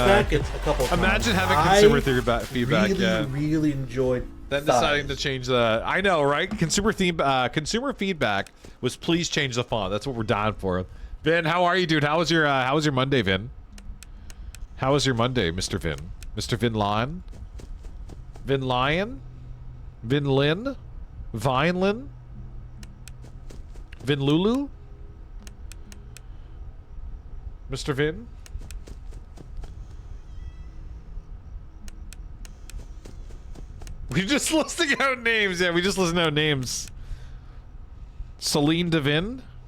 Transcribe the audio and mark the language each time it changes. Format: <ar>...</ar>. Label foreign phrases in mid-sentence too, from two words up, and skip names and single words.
<en>Smack it a couple times. Imagine having consumer feedback. Really, Yeah. really enjoyed. Then deciding to change the. I know, right? Consumer feedback was please change the font. That's what we're dying for. Vin, how are you, dude? How was your Monday, Vin? How was your Monday, Mr. Vin? Mr. Vin Lion? Vin Lion? Vin Lin? Vinelin? Vin Lulu? Mr. Vin? We just listing out names. Yeah, we just listing out names. Celine Devin?</en>